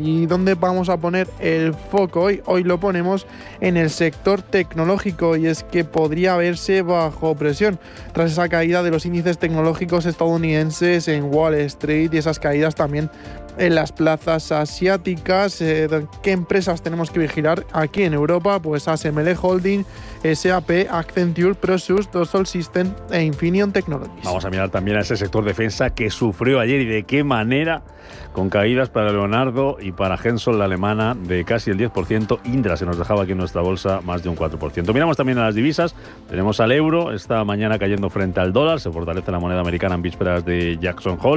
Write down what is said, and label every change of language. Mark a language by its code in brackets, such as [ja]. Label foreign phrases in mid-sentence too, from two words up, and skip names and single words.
[es] ¿Y dónde vamos a poner el foco hoy? Hoy lo ponemos en el sector tecnológico, y es que podría verse bajo presión tras esa caída de los índices tecnológicos estadounidenses en Wall Street y esas caídas también en las plazas asiáticas. ¿Qué empresas tenemos que vigilar aquí en Europa? Pues ASML Holding, SAP, Accenture, Prosus, Dassault Systèmes e Infineon Technologies. Vamos a mirar también a ese sector defensa que sufrió ayer y de qué manera, con caídas para Leonardo y para Hensoldt, la alemana, de casi el 10%. Indra se nos dejaba aquí en nuestra bolsa más de un 4%. Miramos también a las divisas. Tenemos al euro esta mañana cayendo frente al dólar. Se fortalece la moneda americana en vísperas de Jackson Hole.